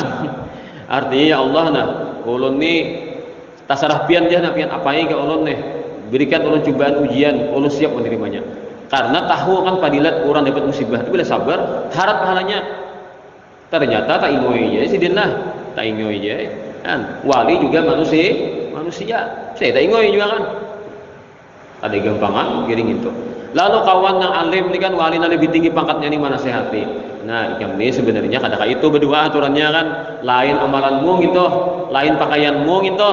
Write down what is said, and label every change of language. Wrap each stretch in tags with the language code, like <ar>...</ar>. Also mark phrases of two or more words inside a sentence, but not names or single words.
<bjn>Artinya ya Allah nah ulun ni tasarah pian dia pian apai ke ulun nih, berikan ulun cobaan ujian, ulun siap menerimanya. Karena tahu kan fadilat orang dapat musibah itu bila sabar harap pahalanya. Ternyata tak ingoi aja sidin lah, tak ingoi aja kan. Wali juga manusia. Saya tak ingoi juga kan. Ada gampangan giring itu. Lalu kawan yang alim ini kan wali yang lebih tinggi pangkatnya ini mana sehati. Nah, ikam ini sebenarnya kadang itu berdua aturannya kan, lain amalanmu gitu, lain pakaianmu gitu.</bjn>